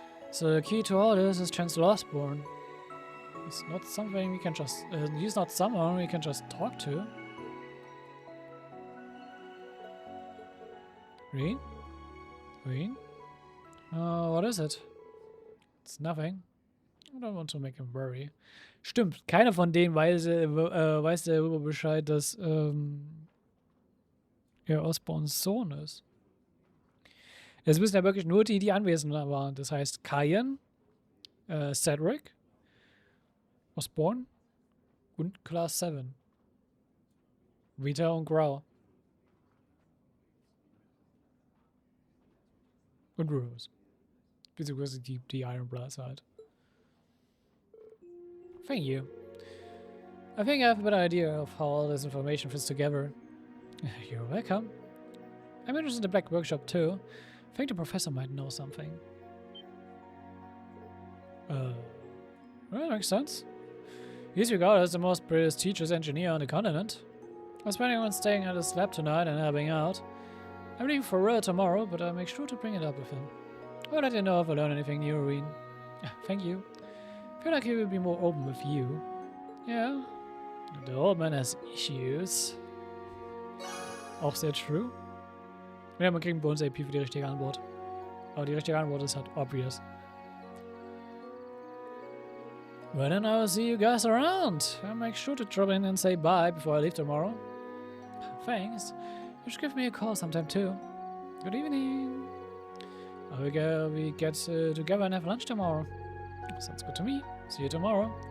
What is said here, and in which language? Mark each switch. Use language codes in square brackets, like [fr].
[en] So the key to all this is Chancellor Osborne. It's not something we can just... he's not someone we can just talk to. Green? Green? What is it? It's nothing. I don't want to make him worry. [de] Stimmt, keiner von denen weiß darüber Bescheid, dass er Osborns Sohn ist. Es müssen ja wirklich nur die anwesend waren. Das heißt Cayenne, Cedric, Osborne und Class 7. Rita und Grau. Und Rose. Beziehungsweise die Iron Bloods halt. [en] Thank you. I think I have a better idea of how all this information fits together. You're welcome. I'm interested in the Black Workshop too. I think the professor might know something. Well, that makes sense. He's regarded as the most prestigious engineer on the continent. I was planning on staying at his lab tonight and helping out. I'm leaving for real tomorrow, but I'll make sure to bring it up with him. I'll let you know if I learn anything new, Irene. Thank you. I feel like he will be more open with you. Yeah. The old man has issues. [de] Auch sehr [en] true. [de] Ja, man kriegt einen Bonus-AP für die richtige Antwort. Aber die richtige Antwort ist halt obvious. [en] Well then I will see you guys around. I'll make sure to drop in and say bye before I leave tomorrow. Thanks. You should give me a call sometime too. Good evening. We get together and have lunch tomorrow. Sounds good to me. See you tomorrow.